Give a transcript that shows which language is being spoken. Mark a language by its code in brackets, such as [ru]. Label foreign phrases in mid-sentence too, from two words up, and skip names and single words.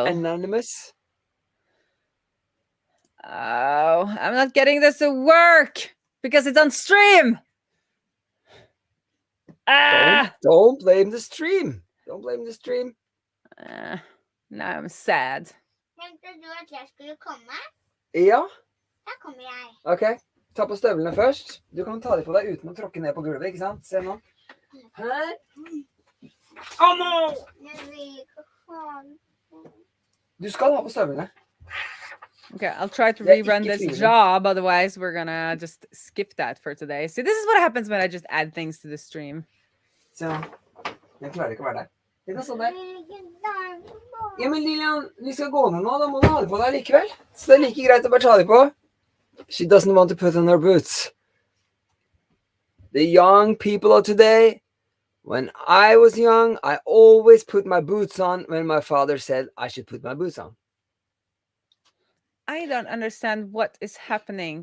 [en] He's anonymous? Oh, I'm not getting this to work because it's on stream. Don't blame the stream. Don't blame the stream. Now I'm sad. [no] Tenkte du at jeg skulle komme? Ja. Da kommer jeg. Ok, ta på støvlene først. Du kan ta dem på deg uten å tråkke ned på gulvet, ikke sant? Se nå. Her. [en] Oh no! [no] Du skal ha på støvlene. [en] Okay, I'll try to rerun this job. Otherwise, we're gonna just skip that for today. See, this is what happens when I just add things to the stream. [no] Så, jeg klarer ikke å være der. Litt sånn der. Ja, men Lilian, vi skal gå ned nå. Da må du ha det på deg likevel. Så det er like greit å bare ta det på. [en] She doesn't want to put on her boots. The young people of today, when I was young, I always put my boots on when my father said I should put my boots on. I don't understand what is happening.